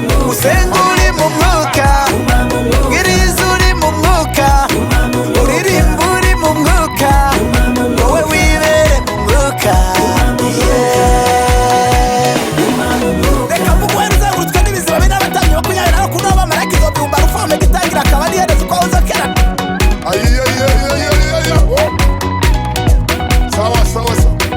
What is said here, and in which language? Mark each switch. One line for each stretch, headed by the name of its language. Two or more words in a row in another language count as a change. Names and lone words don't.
Kinyarwanda: Usenga uri mu Mwuka. Bwiriza uri mu Mwuka. Uririmba uri mu Mwuka. Wowe wibere mu Mwuka. Yeah. Reka mvuge wari uzengurutswe n'ibiziba bine n'abatambyi makumyabiri na bakuru n'abamarayika igihumbi bumva rufume gitangira akaba ari iherezo uko uza kera. Ayi, ayi, ayi, ayi, ayi, ayi. Oh.
Swahili: Sawa, sawa, sawa.